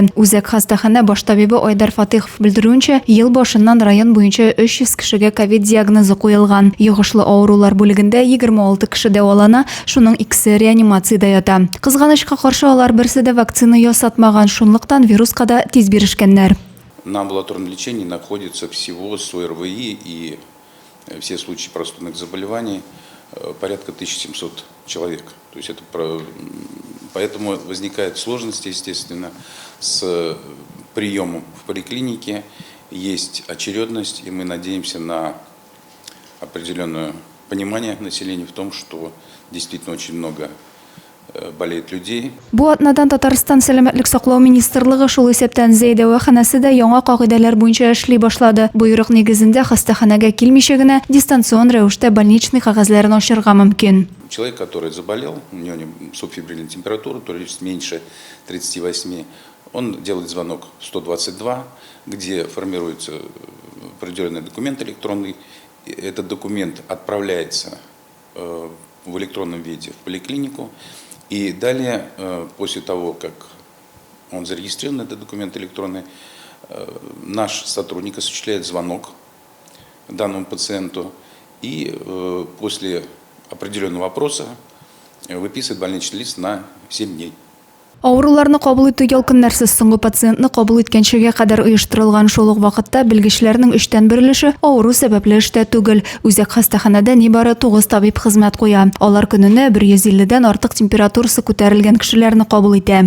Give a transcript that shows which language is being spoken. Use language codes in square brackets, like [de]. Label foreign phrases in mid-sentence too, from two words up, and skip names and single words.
[tt] Үзәк хастахана баш табибы Айдар Фатихов белдерүенчә, ел башыннан район буенча 300 кешегә ковид диагнозы куелган. Йогышлы авырулар бүлегендә 26 кеше дәвалана, шуның икесе реанимациядә ята. Кызганычка каршы алар берсе дә вакцина ясатмаган, шунлыктан вируска да тиз бирешкәннәр. [ru] На амбулаторном лечении находится всего с ОРВИ и все случаи простудных заболеваний порядка 1700 человек. То есть поэтому возникают сложности, естественно, с приемом в поликлинике. Есть очередность, и мы надеемся на определенное понимание населения в том, что действительно очень много болеет людей. [tt] Бу атнадан Татарстан сәламәтлек саклау министрлыгы шул исәптән дәваханасы да яңа кагыйдәләр буенча эшли башлады. Буйрык негезендә хастаханәгә килмичә генә дистанцион рәвештә больничный кагазларын ачырга мөмкин. [ru] Человек, который заболел, у него субфебрильная температура, то есть меньше 38, он делает звонок 122, где формируется определенный документ электронный. Этот документ отправляется в электронном виде в поликлинику. И далее, после того, как он зарегистрирован, этот документ электронный, наш сотрудник осуществляет звонок данному пациенту и после определенного вопроса выписывает больничный лист на 7 дней. [tt] Авыруларны кабул итү ялкыннарсыз соңгы пациентны кабул иткәнчегә кадәр оештырылган шул ук вакытта белгечләрнең 3тән 1 өлеше авыру сәбәпле эштә түгел. Үзәк хастаханәдә нибары 9 табиб хезмәт куя. Алар көненә 150дән артык температурасы күтәрелгән кешеләрне кабул итә.